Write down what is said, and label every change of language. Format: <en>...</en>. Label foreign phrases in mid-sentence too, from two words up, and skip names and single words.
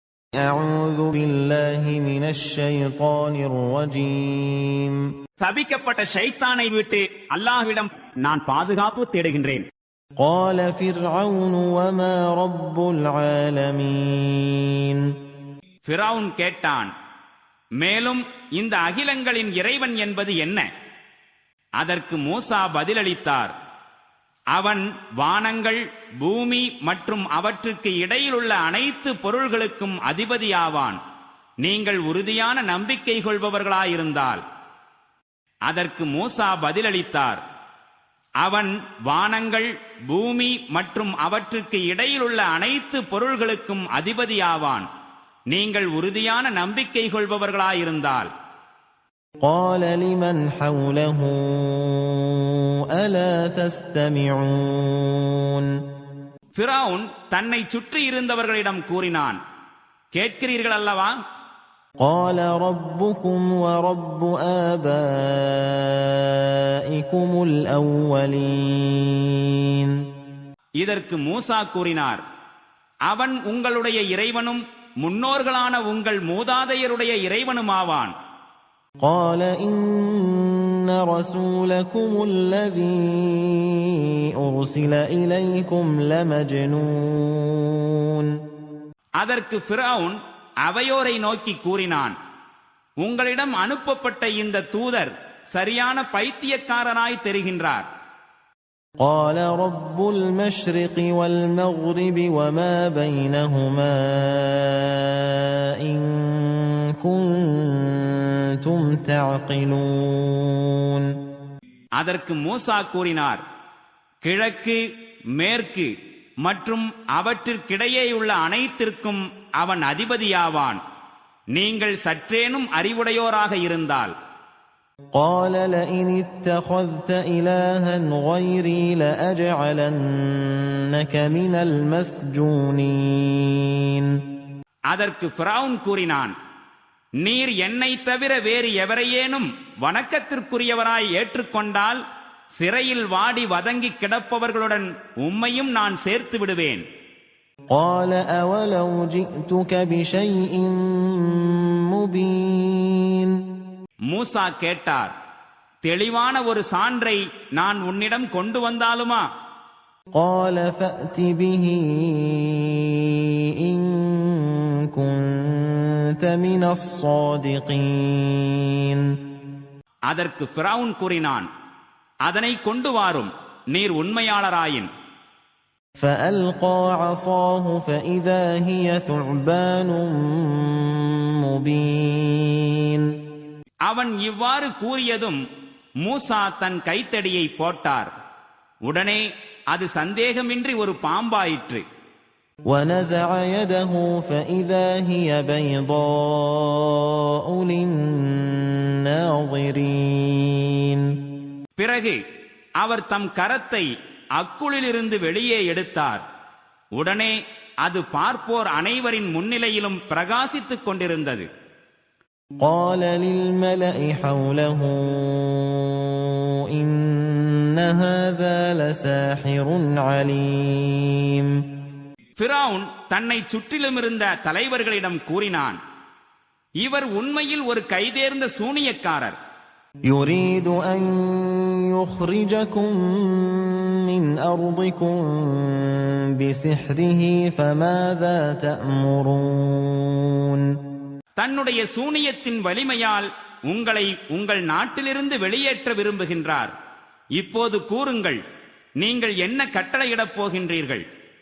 <ar>أعوذ بالله من الشيطان الرجيم.</ar> <ta>சபிக்கப்பட்ட ஷைத்தானை விட்டு அல்லாஹ்விடம் நான் பாதுகாப்பு தேடுகின்றேன்.</ta> <ar>قال فرعون وما رب العالمين.</ar> <ta>ஃபிரவுன் கேட்டான், மேலும் இந்த அகிலங்களின் இறைவன் என்பது என்ன? அதற்கு மூசா பதிலளித்தார், அவன் வானங்கள், பூமி மற்றும் அவற்றுக்கு இடையிலுள்ள அனைத்து பொருள்களுக்கும் அதிபதியாவான், நீங்கள் உறுதியான நம்பிக்கை கொள்பவர்களாயிருந்தால். அதற்கு மூசா பதிலளித்தார், அவன் வானங்கள், பூமி மற்றும் அவற்றுக்கு இடையிலுள்ள அனைத்து பொருள்களுக்கும் அதிபதியாவான், நீங்கள் உறுதியான நம்பிக்கை கொள்பவர்களாயிருந்தால்.</ta> <ar>قال لمن حوله ألا تستمعون.</ar> <ta>ஃபிரவுன் தன்னை சுற்றி இருந்தவர்களிடம் கூறினான், கேட்கிறீர்கள் அல்லவா?</ta> <ar>قال ربكم ورب آبائكم الأولين.</ar> <ta>இதற்கு மூசா கூறினார், அவன் உங்களுடைய இறைவனும் முன்னோர்களான உங்கள் மூதாதையருடைய இறைவனுமாவான்.</ta> <ar>قال إن رسولكم الذي أرسل إليكم لمجنون.</ar> <ta>அதற்கு ஃபிரவுன் அவையோரை நோக்கி கூறினான், உங்களிடம் அனுப்பப்பட்ட இந்த தூதர் சரியான பைத்தியக்காரனாய் தெரிகின்றார்.</ta> <ar>قال رب المشرق والمغرب وما بينهما إن كنتم تعقلون.</ar> <ta>அதற்கு மூசா கூறினார், கிழக்கு, மேற்கு மற்றும் அவற்றிற்கிடையேயுள்ள அனைத்திற்கும் அவன் அதிபதியாவான், நீங்கள் சற்றேனும் அறிவுடையோராக இருந்தால்.</ta> <ar>قال لئن اتخذت إلها غيري لأجعلنك من المسجونين.</ar> <ta>அதற்கு ஃபிரவுன் கூறினான், நீர் என்னை தவிர வேறு எவரையேனும் வணக்கத்திற்குரியவராய் ஏற்றுக்கொண்டால் சிறையில் வாடி வதங்கி கிடப்பவர்களுடன் உம்மையும் நான் சேர்த்து விடுவேன்.</ta> <ar>قال أولو جئتك بشيء مبين.</ar> <ta>மூசா கேட்டார், தெளிவான ஒரு சான்றை நான் உன்னிடம் கொண்டு வந்தாலுமா?</ta> <ar>قال فأت به إن كنت من الصادقين.</ar> <ta>அதற்கு ஃபிரவுன் கூறினான், அதனை கொண்டு வாரும், நீர் உண்மையாளராயின்.</ta> <ar>فألقى عصاه فإذا هي ثعبان مبين.</ar> <ta>அவன் இவ்வாறு கூறியதும் மூசா தன் கைத்தடியை போட்டார். உடனே அது சந்தேகமின்றி ஒரு பாம்பாயிற்று.</ta> <ar>ونزع يده فإذا هي بيضاء للناظرين.</ar> <ta>பிறகு அவர் தம் கரத்தை அக்குளிலிருந்து வெளியே எடுத்தார். உடனே அது பார்ப்போர் அனைவரின் முன்னிலையிலும் பிரகாசித்துக் கொண்டிருந்தது.</ta> <ar>قال للملأ حوله إن هذا لساحر عليم.</ar> <ta>ஃபிரவுன் தன்னை சுற்றிலும் இருந்த தலைவர்களிடம் கூறினான், இவர் உண்மையில் ஒரு கைதேர்ந்த சூனியக்காரர்.</ta> <ar>يريد أن يخرجكم من أرضكم بسحره فماذا تأمرون.</ar> <ta>தன்னுடைய சூனியத்தின் வலிமையால் உங்களை உங்கள் நாட்டிலிருந்து வெளியேற்ற விரும்புகின்றார். இப்போது கூறுங்கள், நீங்கள் என்ன கட்டளையிடப் போகின்றீர்கள்?</ta>